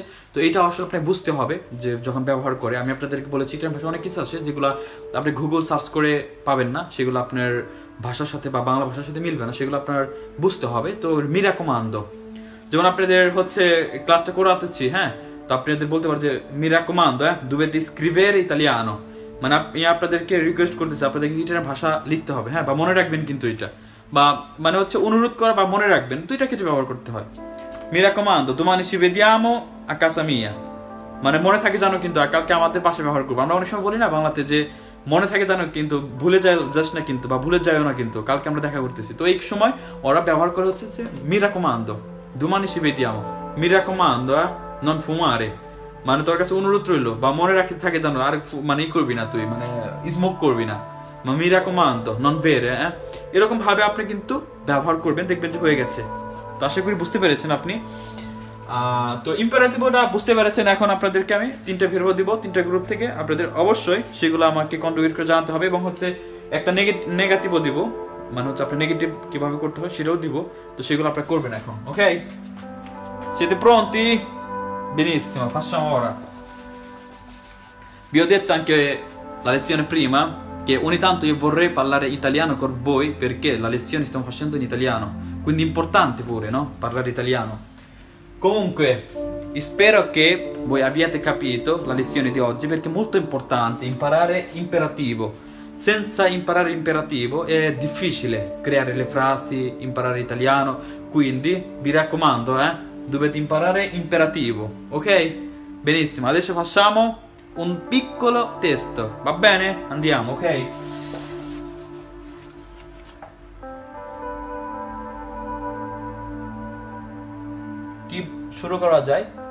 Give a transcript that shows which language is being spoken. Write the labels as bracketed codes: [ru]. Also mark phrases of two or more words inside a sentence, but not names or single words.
[bn] তো এটা আসলে আপনাকে বুঝতে হবে যে যখন ব্যবহার করে, আমি আপনাদেরকে বলেছি এটার ভাষা অনেক কিছু আছে যেগুলো আপনি গুগল সার্চ করে পাবেন না, সেগুলো আপনার ভাষার সাথে বা বাংলা ভাষার সাথে মিলবে না, সেগুলো আপনার বুঝতে হবে। তো মিরাকমান্দ, যেমন আপনাদের হচ্ছে ক্লাসটা করাতেছি, হ্যাঁ, তো আপনাদের বলতে পারেন যে [it] mi raccomando dovete scrivere italiano, [bn] মানে আমি আপনাদেরকে রিকোয়েস্ট করতেছি আপনাদেরকে ইটালিয়ান ভাষা লিখতে হবে, হ্যাঁ, বা মনে রাখবেন কিন্তু এটা, বা মানে হচ্ছে অনুরোধ করা বা মনে রাখবেন, তো এটা ক্ষেত্রে ব্যবহার করতে হয়। [it] mi raccomando domani ci vediamo a casa mia, [bn] মানে মনে থাকে জানো কিন্তু কালকে আমাদের পাশে ব্যবহার করবো। আমরা অনেক সময় বলি না বাংলাতে যে মনে থাকে জানো কিন্তু ভুলে যাস না কিন্তু, বা ভুলে যাও না কিন্তু, কালকে আমরা দেখা করতেছি। তো এই সময় ওরা ব্যবহার করে হচ্ছে যে [it] mi raccomando domani ci vediamo, mi raccomando non fumare, [bn] মানে তোর কাছে অনুরোধ রইলো বা মনে রাখতে থাকে জানো আর মানে ই করবি না তুই, মানে স্মোক করবি না, [it] mi raccomando non bere, [bn] এরকম ভাবে আপনি কিন্তু ব্যবহার করবেন, দেখবেন যে হয়ে গেছে। তো আশা করি বুঝতে পেরেছেন আপনি। তো ইম্পারেটিভটা বুঝতে পেরেছেন। এখন আপনাদেরকে আমি তিনটা ভিডিও দিব, তিনটা গ্রুপ থেকে, আপনাদের অবশ্যই সেগুলো আমাকে কন্ট্রিবিউট করে জানাতে হবে, এবং হচ্ছে একটা নেগেটিভও দিব, মানে হচ্ছে আপনি নেগেটিভ কিভাবে করতে হয় সেটাও দিব। তো সেগুলো আপনারা করবেন এখন, ওকে? [it] Siete pronti? Benissimo, facciamo ora. Vi ho detto anche la lezione prima che ogni tanto io vorrei parlare italiano con voi perché la lezione stiamo facendo in italiano, quindi è importante pure, no? Parlare italiano. Comunque, spero che voi abbiate capito la lezione di oggi perché è molto importante imparare imperativo. Senza imparare imperativo è difficile creare le frasi, imparare italiano, quindi vi raccomando, dovete imparare imperativo, ok? Benissimo, adesso facciamo un piccolo testo, va bene? Andiamo, [bn] ok? কি শুরু করা যায়?